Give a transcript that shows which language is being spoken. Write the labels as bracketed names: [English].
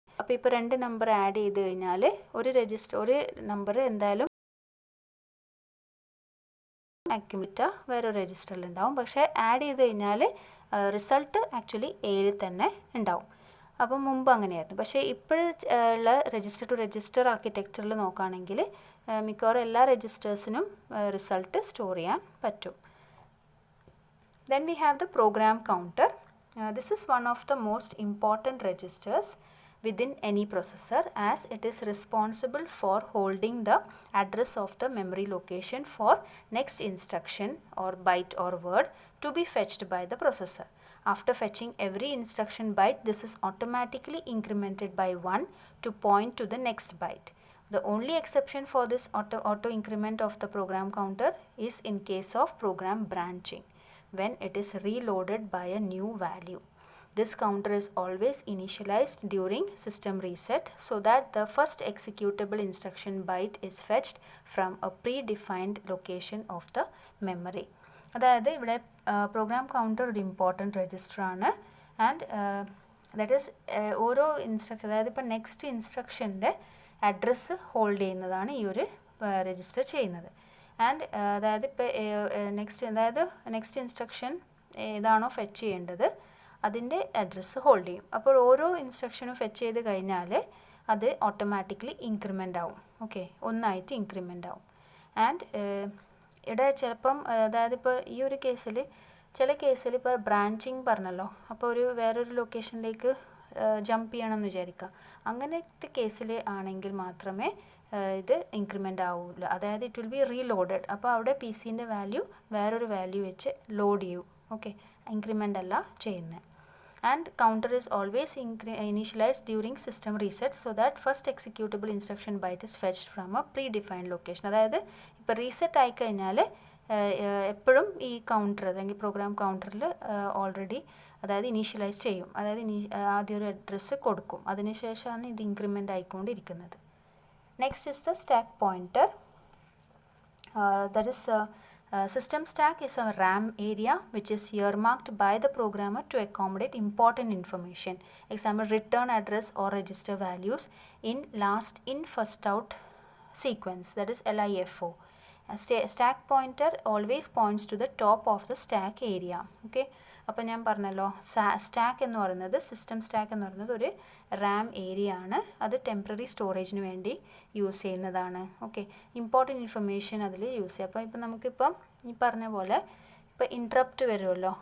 [Malayalam] അപ്പോൾ ഇപ്പോൾ 2 number add ചെയ്ത് കഴിഞ്ഞാൽ ഒരു നമ്പർ എന്തായാലും അക്യുമുലേറ്റർ വേറൊരു രജിസ്റ്ററിൽ ഉണ്ടാവും. പക്ഷേ ആഡ് ചെയ്ത് കഴിഞ്ഞാൽ റിസൾട്ട് ആക്ച്വലി എയിൽ തന്നെ ഉണ്ടാവും. അപ്പം മുമ്പ് അങ്ങനെയായിരുന്നു. പക്ഷേ ഇപ്പോഴുള്ള രജിസ്റ്റർ ടു രജിസ്റ്റർ ആർക്കിടെക്ചറിൽ നോക്കുകയാണെങ്കിൽ മിക്കവാറും എല്ലാ രജിസ്റ്റേഴ്സിനും റിസൾട്ട് സ്റ്റോർ ചെയ്യാൻ പറ്റും. [English] Then we have the program counter. This is one of the most important registers within any processor, as it is responsible for holding the address of the memory location for next instruction or byte or word to be fetched by the processor. After fetching every instruction byte, this is automatically incremented by 1 to point to the next byte. The only exception for this auto increment of the program counter is in case of program branching, when it is reloaded by a new value. This counter is always initialized during system reset so that the first executable instruction byte is fetched from a predefined location of the memory. [Malayalam] അതായത് ഇവിടെ program counter ഒരു important register ആണ്. [English] and that is [Malayalam] ഓരോ instruction, അതായത് ഇപ്പോൾ next ഇൻസ്ട്രക്ഷൻ്റെ address hold ചെയ്യുന്നതാണ് ഈ ഒരു രജിസ്റ്റർ ചെയ്യുന്നത്. ആൻഡ് അതായത് ഇപ്പോൾ നെക്സ്റ്റ് ഇൻസ്ട്രക്ഷൻ ഏതാണോ ഫെച്ച് ചെയ്യേണ്ടത് അതിൻ്റെ അഡ്രസ്സ് ഹോൾഡ് ചെയ്യും. അപ്പോൾ ഓരോ ഇൻസ്ട്രക്ഷനും ഫെച്ച് ചെയ്ത് കഴിഞ്ഞാൽ അത് ഓട്ടോമാറ്റിക്കലി ഇൻക്രിമെൻ്റ് ആവും. ഓക്കെ, ഒന്നായിട്ട് ഇൻക്രിമെൻ്റ് ആവും. ആൻഡ് ഇവിടെ ചിലപ്പം അതായത് ഇപ്പോൾ ഈ ഒരു കേസിൽ ചില കേസിൽ ഇപ്പോൾ ബ്രാഞ്ചിങ് പറഞ്ഞല്ലോ, അപ്പോൾ വേറൊരു ലൊക്കേഷനിലേക്ക് ജമ്പ് ചെയ്യണം എന്ന് വിചാരിക്കുക. അങ്ങനത്തെ കേസിൽ ആണെങ്കിൽ മാത്രമേ ഇത് ഇൻക്രിമെൻ്റ് ആവില്ല. അതായത് [English] It will be reloaded. [Malayalam] അപ്പോൾ അവിടെ പി സിൻ്റെ വാല്യൂ വേറൊരു വാല്യൂ വെച്ച് ലോഡ് ചെയ്യും. ഓക്കെ, ഇൻക്രിമെൻ്റ് അല്ല ചെയ്യുന്നത്. [English] And counter is always initialized during system reset so that first executable instruction byte is fetched from a predefined location. [Malayalam] അതായത് ഇപ്പോൾ റീസെറ്റ് ആയിക്കഴിഞ്ഞാൽ എപ്പോഴും ഈ കൗണ്ടർ അല്ലെങ്കിൽ പ്രോഗ്രാം കൗണ്ടറിൽ ഓൾറെഡി അതായത് ഇനീഷ്യലൈസ് ചെയ്യും. അതായത് ആദ്യം ഒരു അഡ്രസ്സ് കൊടുക്കും, അതിനുശേഷമാണ് ഇത് increment ആയിക്കൊണ്ടിരിക്കുന്നത്. [English] Next is the stack pointer. That is system stack is a RAM area which is earmarked by the programmer to accommodate important information. Example, return address or register values in last in first out sequence, that is LIFO. A stack pointer always points to the top of the stack area. [Malayalam] Okay, അപ്പോൾ ഞാൻ പറഞ്ഞല്ലോ stack എന്ന് പറയുന്നത്, system stack എന്ന് പറയുന്നത് ഒരു Ram area ആണ്. അത് ടെമ്പററി സ്റ്റോറേജിന് വേണ്ടി യൂസ് ചെയ്യുന്നതാണ്. ഓക്കെ, ഇമ്പോർട്ടൻറ്റ് ഇൻഫർമേഷൻ അതിൽ യൂസ് ചെയ്യും. അപ്പോൾ ഇപ്പോൾ നമുക്കിപ്പം ഈ പറഞ്ഞ പോലെ ഇപ്പോൾ ഇൻട്രപ്റ്റ് വരുമല്ലോ.